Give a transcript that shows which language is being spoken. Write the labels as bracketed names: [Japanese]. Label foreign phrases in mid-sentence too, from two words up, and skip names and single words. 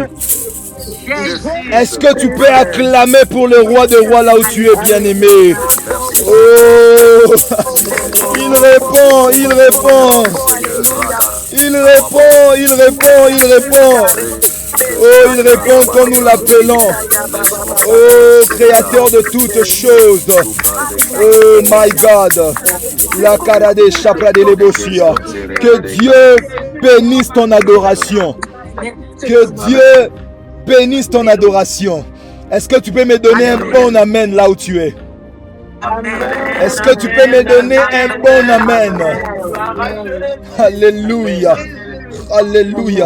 [French] Est-ce que tu peux acclamer pour le roi de rois là où tu es bien-aimé? Oh, il répond, il répond. Il répond, il répond, il répond. Oh, il répond quand nous l'appelons. Oh, créateur de toutes choses. [English] Oh my God. [French] La Karade Chapra de l'Ebosia. Que Dieu bénisse ton adoration. Que Dieu bénisse ton adoration. Est-ce que tu peux me donner un bon amen là où tu es? Est-ce que tu peux me donner un bon amen? Alléluia. Alléluia.